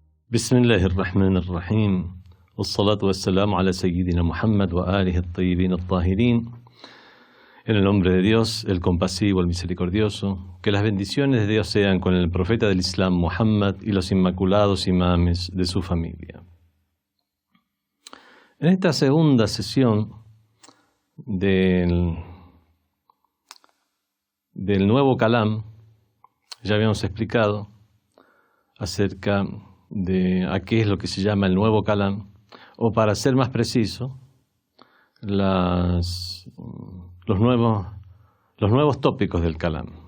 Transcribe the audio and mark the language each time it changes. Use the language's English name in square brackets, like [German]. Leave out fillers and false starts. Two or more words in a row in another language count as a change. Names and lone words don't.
[Arabic] بسم الله الرحمن الرحيم والصلاة والسلام على سيدنا Muhammad وآله الطيبين الطاهرين. [Spanish] En el nombre de Dios, el compasivo, el misericordioso, que las bendiciones de Dios sean con el profeta del Islam Muhammad y los inmaculados imames de su familia. En esta segunda sesión del nuevo Kalam, ya habíamos explicado acerca de a qué es lo que se llama el nuevo Kalam, o para ser más preciso, los nuevos tópicos del Kalam,